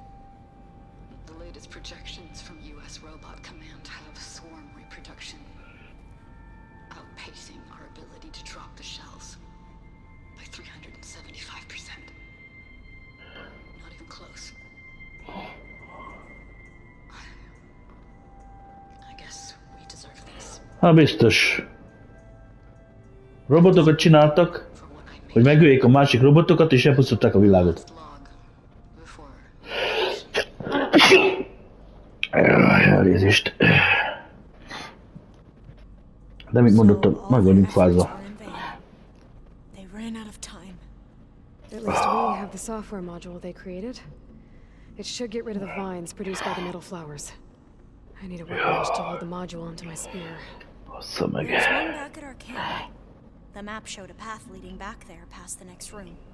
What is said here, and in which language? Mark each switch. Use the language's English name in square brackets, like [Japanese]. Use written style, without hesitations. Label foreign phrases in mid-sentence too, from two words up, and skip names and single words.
[English] The latest projections from U.S. Robot Command have swarm reproduction, outpacing our ability to drop the shells by 375%. Not even close. I guess we deserve this. [Hungarian] Hát biztos. Robotokat csináltak, [English] For what I [Hungarian] hogy megöljék a másik robotokat, és elpusztították a világot. [English] log before [Hungarian] Elnézést. De mint mondottam, meg vagyunk fázva. [English] They ran out of time. At least we have the software module they created. It should get rid of the vines produced by the metal flowers. I need a workbench to load the module onto my spear. [Hungarian] Bassza meg. [English] There's one back at our camp. The map showed a path leading back there past the next room.